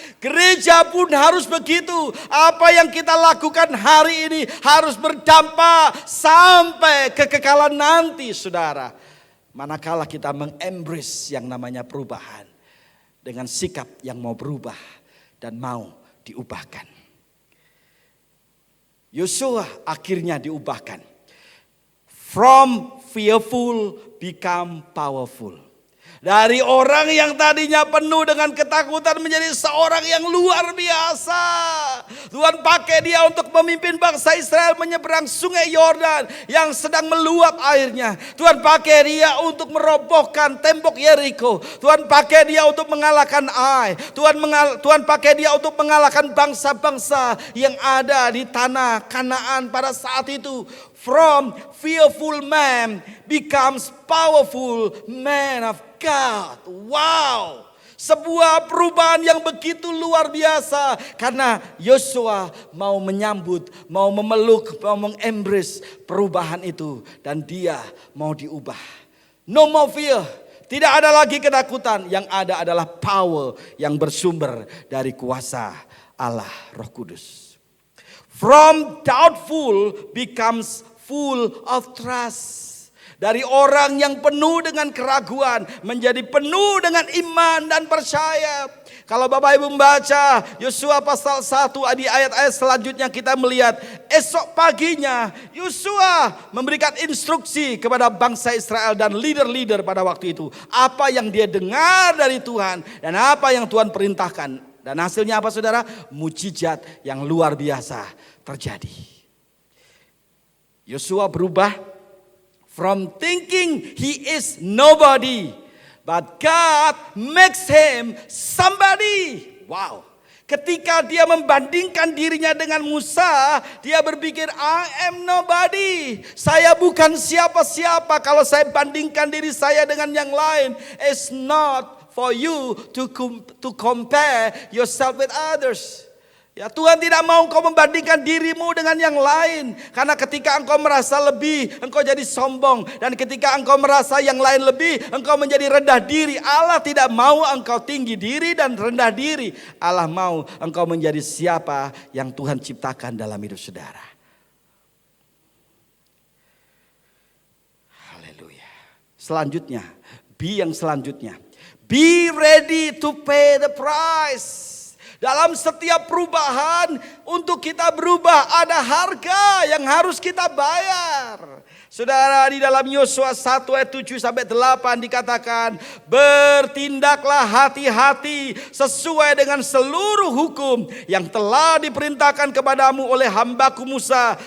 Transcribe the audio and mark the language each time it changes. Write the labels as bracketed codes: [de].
[id] Gereja pun harus begitu. Apa yang kita lakukan hari ini harus berdampak sampai kekekalan nanti, saudara. Manakala kita mengembrace yang namanya perubahan dengan sikap yang mau berubah dan mau diubahkan. Yosua akhirnya diubahkan. [en] From fearful become powerful. [id] Dari orang yang tadinya penuh dengan ketakutan menjadi seorang yang luar biasa. Tuhan pakai dia untuk memimpin bangsa Israel menyeberang sungai Yordan yang sedang meluap airnya. Tuhan pakai dia untuk merobohkan tembok Yeriko. Tuhan pakai dia untuk mengalahkan Ai. Tuhan pakai dia untuk mengalahkan bangsa-bangsa yang ada di tanah Kanaan pada saat itu. [en] From fearful man becomes powerful man of God. [id] Wow. Sebuah perubahan yang begitu luar biasa. Karena Yosua mau menyambut, mau memeluk, mau mengembrace perubahan itu. Dan dia mau diubah. [en] No more fear. [id] Tidak ada lagi ketakutan. Yang ada adalah power yang bersumber dari kuasa Allah Roh Kudus. [en] From doubtful becomes full of trust. [id] Dari orang yang penuh dengan keraguan menjadi penuh dengan iman dan percaya. Kalau Bapak Ibu membaca Yosua pasal 1 di ayat-ayat selanjutnya, kita melihat esok paginya Yosua memberikan instruksi kepada bangsa Israel dan leader-leader pada waktu itu. Apa yang dia dengar dari Tuhan dan apa yang Tuhan perintahkan. Dan hasilnya apa, saudara? Mujizat yang luar biasa terjadi. Yosua berubah [en] from thinking he is nobody, but God makes him somebody. Wow. [id] Ketika dia membandingkan dirinya dengan Musa, dia berpikir, [en] I am nobody. [id] Saya bukan siapa-siapa kalau saya bandingkan diri saya dengan yang lain. [en] It's not for you to compare yourself with others. [id] Ya, Tuhan tidak mau engkau membandingkan dirimu dengan yang lain. Karena ketika engkau merasa lebih, engkau jadi sombong. Dan ketika engkau merasa yang lain lebih, engkau menjadi rendah diri. Allah tidak mau engkau tinggi diri dan rendah diri. Allah mau engkau menjadi siapa yang Tuhan ciptakan dalam hidup saudara. Haleluya. Selanjutnya, B yang selanjutnya. [en] Be ready to pay the price. [id] Dalam setiap perubahan, untuk kita berubah ada harga yang harus kita bayar. Saudara, di dalam Yosua 1 ayat 7 sampai 8 dikatakan, bertindaklah hati-hati sesuai dengan seluruh hukum yang telah diperintahkan kepadamu oleh hambaku Musa.